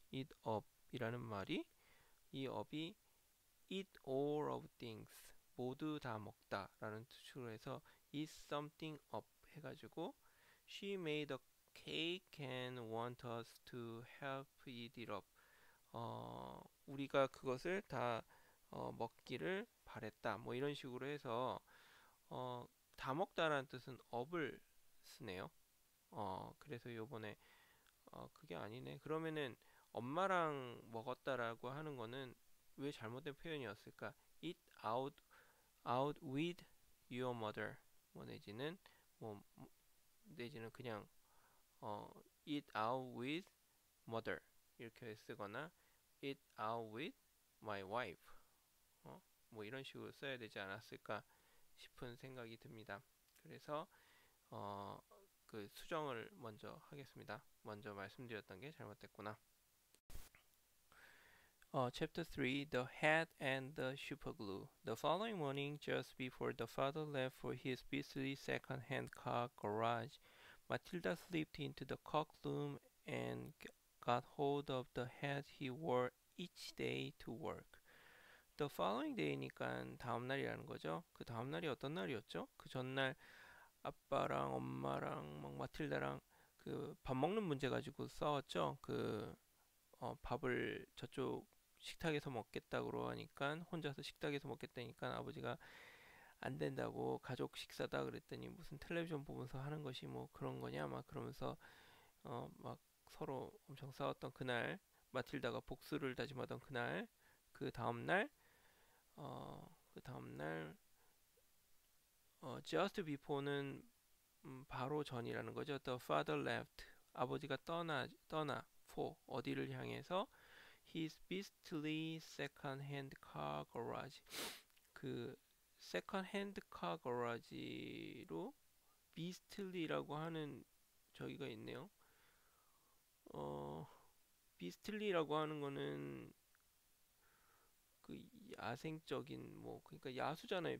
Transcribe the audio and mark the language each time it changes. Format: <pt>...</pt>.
<ko>eat up이라는 말이 이 up이</ko> <en>eat all of things</en> <ko>모두 다 먹다 라는 뜻으로 해서</ko> <en>eat something up</en> <ko>해가지고</ko> <en>she made a cake and want us to help eat it up</en> <ko>우리가 그것을 다 먹기를 바랬다 뭐 이런 식으로 해서 다 먹다라는 뜻은 up을 쓰네요. 그래서 요번에 그게 아니네. 그러면은 엄마랑 먹었다라고 하는 거는 왜 잘못된 표현이었을까?</ko> <en>Eat out with your mother.</en> <ko>뭐 뭐 내지는 그냥 어,</ko> <en>eat out with mother</en> <ko>이렇게 쓰거나</ko> <en>eat out with my wife.</en> <ko>뭐 이런 식으로 써야 되지 않았을까 싶은 생각이 듭니다. 그래서 어, 그 수정을 먼저 하겠습니다. 먼저 말씀드렸던 게 잘못됐구나.</ko> <en>Chapter 3 The Hat and the Superglue. The following morning, just before the father left for his beastly second-hand car garage, Matilda slipped into the cockloom and got hold of the hat he wore each day to work. The following day</en> <ko>니까 다음 날이라는 거죠. 그 다음 날이 어떤 날이었죠? 그 전날 아빠랑 엄마랑 막 마틸다랑 그 밥 먹는 문제 가지고 싸웠죠. 밥을 저쪽 식탁에서 먹겠다고 하니까 혼자서 식탁에서 먹겠다니까 아버지가 안 된다고 가족 식사다 그랬더니 무슨 텔레비전 보면서 하는 것이 뭐 그런 거냐 막 그러면서 막 서로 엄청 싸웠던 그날 마틸다가 복수를 다짐하던 그날 그 다음날 그 다음날</ko> <en>just before</en> <ko>는 바로 전이라는 거죠.</ko> <en>The father left</en> <ko>아버지가 떠나</ko> <en>for</en> <ko>어디를 향해서</ko> <en>his beastly second-hand car garage.</en> <ko>그 second-hand car garage로 beastly라고 하는 저기가 있네요. beastly라고 하는 거는 그 야생적인 뭐 그러니까 야수잖아요.</ko>